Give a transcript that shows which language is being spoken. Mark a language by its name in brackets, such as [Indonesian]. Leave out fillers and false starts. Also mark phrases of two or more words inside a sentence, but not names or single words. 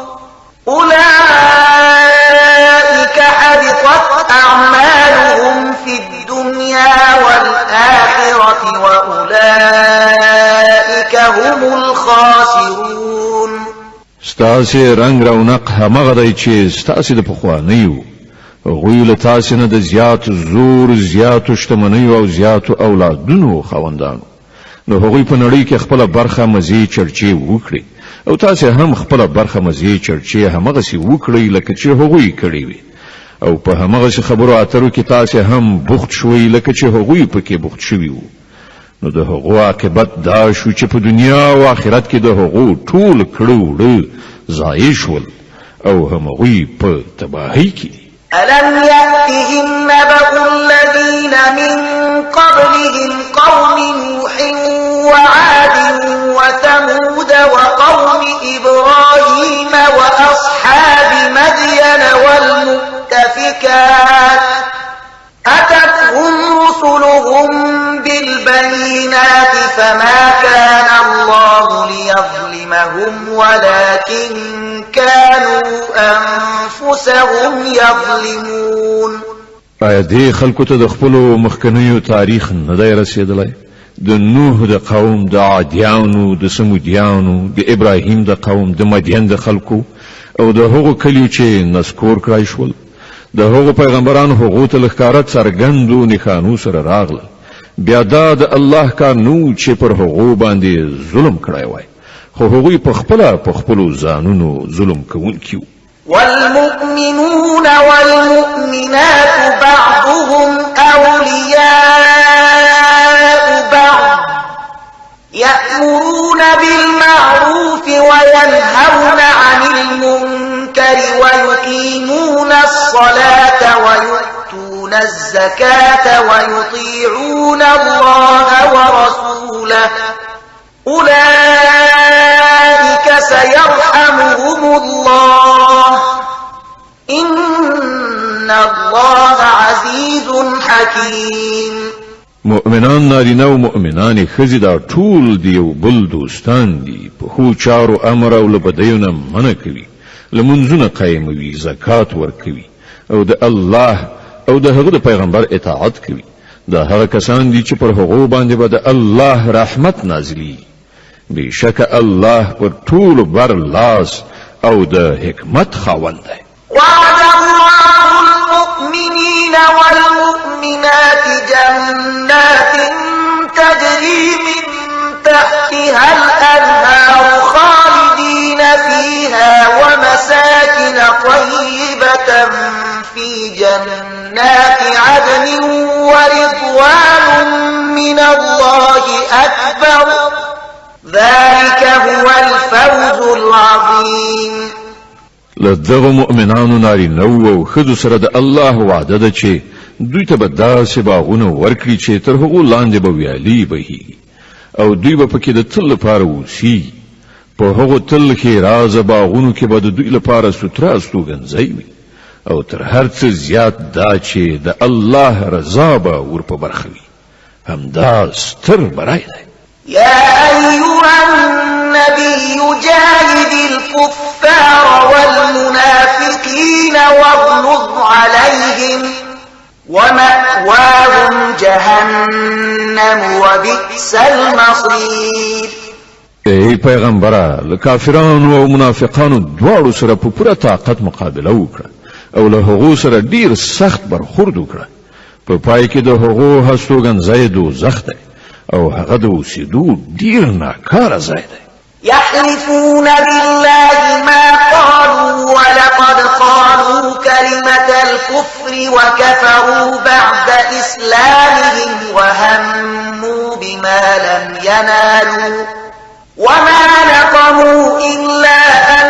[Arabic] أولئك حبطت أعمالهم في الدنيا والآخرة وأولئك هم الخاسرون. [Pashto] ستاسې رنگ رونق همغه دی چې ستاسې د پخوانیو هغوی له تاسې نه د زیات زور، زیاتو شتمنیو او زیاتو اولادونو خاوندانو، نو هغوی په نړۍ کې خپله برخه مزې چرچې وکړي او تاسې هم خپله برخه مزې چرچې همغسې وکړئ لکه چې هغوی کړې وي، او په همغسې خبرو اترو کې تاسې هم بوخت شوئ لکه چې هغوی پکې بوخت شوي وو. نو د هغو عاقبت دا شو چې په دنیا او آخرت کې د هغو ټول کړه وړه ضایع شول او همغوی په تباهۍ کې دي. [Arabic] ألم يأتهم نبأ الذين من قبلهم قوم نوح وعاد وثمود وقوم إبراهيم وأصحاب مدين والمؤتفكات أتتهم رسلهم بالبينات فما كان الله لهم ولكن كانوا أنفسهم يظلمون. [Pashto] آیا دې خلکو ته د خپلو مخکنیو تاریخ نه دی رسېدلی؟ د نوح د قوم، د عادیانو، د سمودیانو، د ابراهیم د قوم، د مدین د خلکو او د هغو کلیو چې نسکور کړای شول. د هغو پیغمبرانو هغو ته ښکاره څرګندو نښانو سره راغله. بیا دا د الله کار نو چې پر هغو باندې ظلم کړی وای، خو هغوی په خپلو ځانونو ظلم کوونکي وو. [Arabic] والمؤمنون والمؤمنات بعضهم أولياء بعض يأمرون بالمعروف وينهون عن المنكر ويقيمون الصلاة ويؤتون الزكاة ويطيعون الله ورسوله أولئك سيرحمهم الله إن الله عزيز حكيم. [Pashto] مؤمنان نارینه او مؤمنان ښځې دا ټول د یو بل دوستان دي. په ښو چارو امر او له بدیو نه منع کوي، لمونځونه قایموي، زکات ورکوي او د الله او د هغه د پیغمبر اطاعت کوي. دا هغه کسان دي چې پر هغو باندې به د الله رحمت نازلي. بشک الله پر ټول بر لاس او د حکمت خاوند دی. [Arabic] وعد الله المؤمنين والمؤمنات جنات تجري من تحتها الأنهار خالدين فيها ومساكن طيبة في جنات عدن ورضوان من الله أكبر ذلك هو الفوز العظيم. [Pashto] لدغه مؤمنانو نارینه او ښځو سره د الله وعده ده چې دوی ته به داسې باغونه ورکړي چې تر هغو لاندې به ویالې بهیږي او دوی به پکې د تل لپاره اوسي. په هغو تل کې رازه باغونو کې به د دوی لپاره ستره استوګنځی وي او تر هر څه زیات دا چې د الله رضا به ور په برخه وي. همدا ستر برای دی. [Arabic] يا أيها النبي جاهد الكفار والمنافقين واغلظ عليهم ومأواهم جهنم وبئس المصير. [Pashto] ای پیغمبره، له کافرانو او منافقانو دواړو سره په پوره طاقت مقابله وکړه او له هغو سره ډیر سخت برخورد وکړه. په پای کې د هغو هستوګنځی دوزخ دی او هغه د اوسېدو ډیر ناکاره ځای دی. [Arabic] يحلفون بالله ما قالوا ولقد قالوا كلمة الكفر وكفروا بعد إسلامهم وهموا بما لم ينالوا وما نقموا إلا أن